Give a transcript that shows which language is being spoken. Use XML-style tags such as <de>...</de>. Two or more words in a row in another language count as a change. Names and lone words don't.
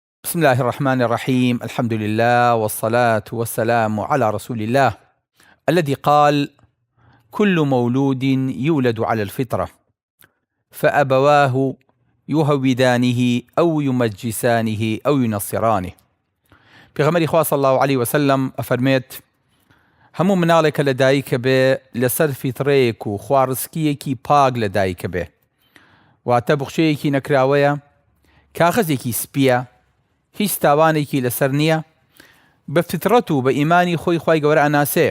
<ar>بسم الله الرحمن الرحيم. الحمد لله والصلاة والسلام على رسول الله الذي قال: كل مولود يولد على الفطرة فأبواه يهودانه أو يمجسانه أو ينصرانه.</ar> <ckb>پێغەمبەری خوا</ckb> <ar>صلى الله عليه وسلم</ar> <ckb>ئەفەرمێت: هەموو مناڵێکە لە دایکە بێ لەسەر فیترەیەک و خوارزکیەکی پاک لە دایکە بێ، واتە بخشەیەکی نەکراوەیە، کاغەزێکی سپیە، هیچ تاوانێکی لەسەر نییە، بە فترەت و بە ئیمانی خۆی خوای گەورە ئەناسێ.</ckb>